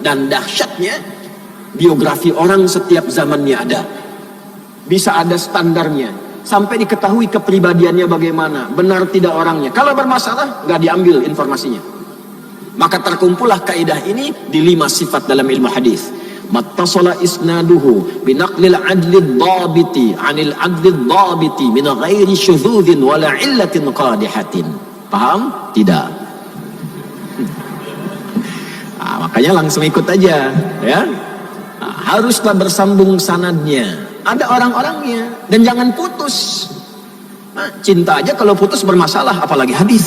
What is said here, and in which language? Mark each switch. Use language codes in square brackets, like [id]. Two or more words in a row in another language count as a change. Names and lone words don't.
[id] Dan dahsyatnya, biografi orang setiap zamannya ada. Bisa ada standarnya. Sampai diketahui kepribadiannya bagaimana. Benar tidak orangnya. Kalau bermasalah, nggak diambil informasinya. Maka terkumpullah kaidah ini di 5 sifat dalam ilmu hadis. [ar] ما اتصل إسناده بنقل العدل الضابط عن العدل الضابط من غير شذوذ ولا علة قادحة. [id] Paham? Tidak. Nah, makanya langsung ikut aja, ya. Nah, haruslah bersambung sanadnya. Ada orang-orangnya dan jangan putus. Nah, cinta aja kalau putus bermasalah, apalagi hadis.